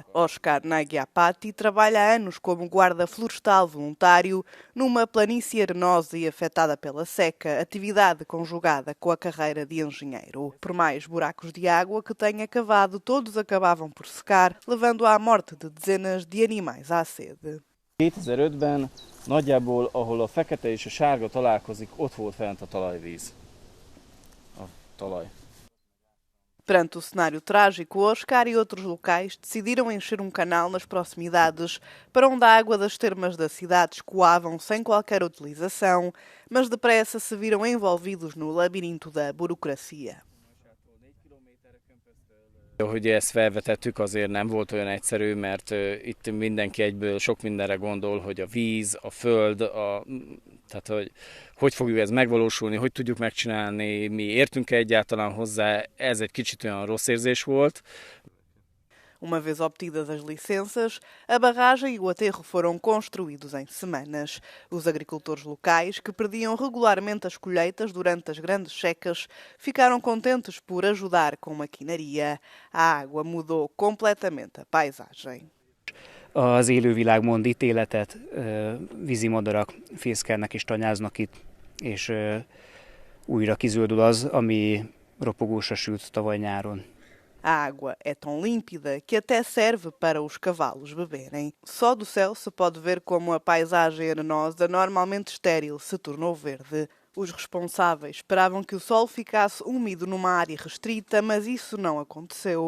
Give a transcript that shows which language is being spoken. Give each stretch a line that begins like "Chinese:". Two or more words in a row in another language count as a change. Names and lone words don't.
Portuguese: Oscar Nagyapati trabalha há anos como guarda florestal voluntário numa planície arenosa e afetada pela seca, atividade conjugada com a carreira de engenheiro. Por mais buracos de água que tenha cavado, todos acabavam por secar, levando à morte de dezenas de animais à sede.
Hungarian: 2005-ben nagyjából, ahol a fekete és a sárga találkozik, ott volt fent a talajvíz. A talaj.
Portuguese: Perante o cenário trágico, Oscar e outros locais decidiram encher um canal nas proximidades para onde a água das termas da cidade escoavam sem qualquer utilização, mas depressa se viram envolvidos no labirinto da burocracia.
Hungarian: Hogy ezt felvetettük, azért nem volt olyan egyszerű, mert itt mindenki egyből sok mindenre gondol, hogy a víz, a föld, tehát hogy fogjuk ezt megvalósulni, hogy tudjuk megcsinálni, mi értünk-e egyáltalán hozzá, ez egy kicsit olyan rossz érzés volt.
Portuguese: Uma vez obtidas as licenças, a barragem e o aterro foram construídos em semanas. Os agricultores locais, que perdiam regularmente as colheitas durante as grandes secas, ficaram contentes por ajudar com maquinaria. A água mudou completamente a paisagem.
Hungarian: Az élővilág mond ítéletet, vízimadarak fészkelnek és tanyáznak itt, és újra kizöldül az, ami ropogósra sült tavaly nyáron.
Portuguese: A água é tão límpida que até serve para os cavalos beberem. Só do céu se pode ver como a paisagem arenosa, normalmente estéril, se tornou verde. Os responsáveis esperavam que o solo ficasse úmido numa área restrita, mas isso não aconteceu.